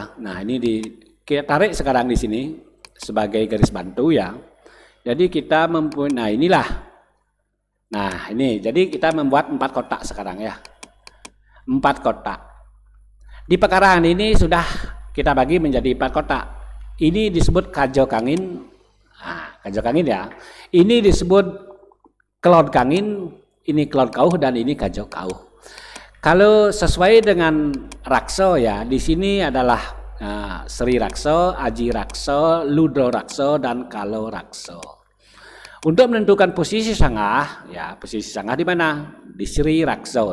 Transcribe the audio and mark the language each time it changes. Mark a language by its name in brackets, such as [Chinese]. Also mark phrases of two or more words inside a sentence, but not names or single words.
[Indonesian] Nah, ini kita tarik sekarang di sini sebagai garis bantu ya. Jadi kita mempunyai, nah inilah. Nah, ini jadi kita membuat 4 kotak sekarang ya. 4 kotak. Di pekarangan ini sudah kita bagi menjadi 4 kotak. Ini disebut [Balinese] kajo kangin. [Indonesian] Nah, [Balinese] kajo kangin [Indonesian] ya. Ini disebut [Balinese] kelod kangin, [Indonesian] ini [Balinese] kelod kauh [Indonesian] dan ini [Balinese] kajo kauh. [Indonesian] Kalau sesuai dengan rakso ya, di sini adalah Sri Rakso, Aji Rakso, Ludro Rakso dan Kalo Rakso. Untuk menentukan posisi Sangah, ya posisi Sangah di mana? Di Sri Rakso.